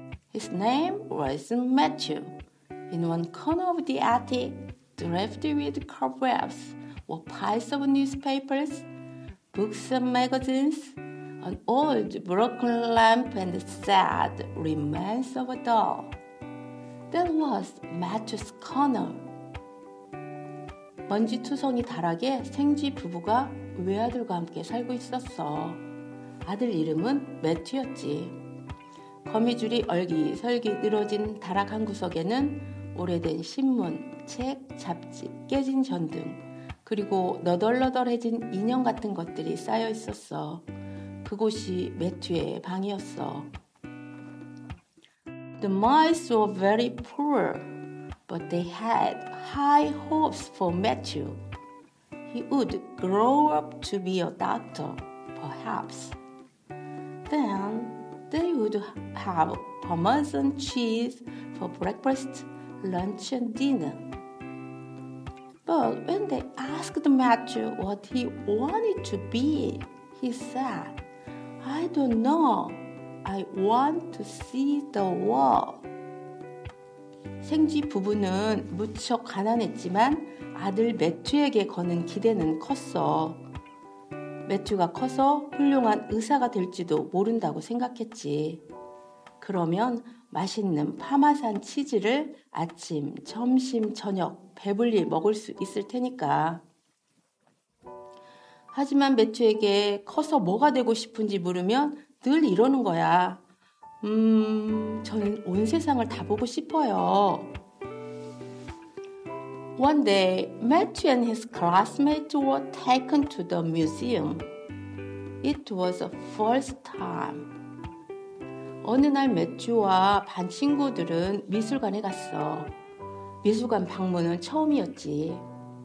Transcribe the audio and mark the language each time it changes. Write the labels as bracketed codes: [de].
[en] His name was Matthew. In one corner of the attic, draped with cobwebs, were piles of newspapers, books and magazines, an old broken lamp and sad remains of a doll. That was Matthew's corner. [ko] 먼지투성이 다락에 생쥐 부부가 외아들과 함께 살고 있었어. 아들 이름은 매튜였지. 거미줄이 얼기설기 늘어진 다락 한 구석에는 오래된 신문, 책, 잡지, 깨진 전등, 그리고 너덜너덜해진 인형 같은 것들이 쌓여 있었어. 그곳이 매튜의 방이었어. [en] The mice were very poor, but they had high hopes for Matthew. He would grow up to be a doctor, perhaps. Then they would have Parmesan cheese for breakfast, lunch, and dinner. But when they asked Matthew what he wanted to be, he said, I don't know. I want to see the world. [ko] 생쥐 부부는 무척 가난했지만 아들 매튜에게 거는 기대는 컸어. 매튜가 커서 훌륭한 의사가 될지도 모른다고 생각했지. 그러면 맛있는 파마산 치즈를 아침, 점심, 저녁 배불리 먹을 수 있을 테니까. 하지만 매튜에게 커서 뭐가 되고 싶은지 물으면 늘 이러는 거야. 저는 온 세상을 다 보고 싶어요. [en] One day, Matthew and his classmates were taken to the museum. It was the first time. [ko] 어느 날 매튜와 반 친구들은 미술관에 갔어. 미술관 방문은 처음이었지.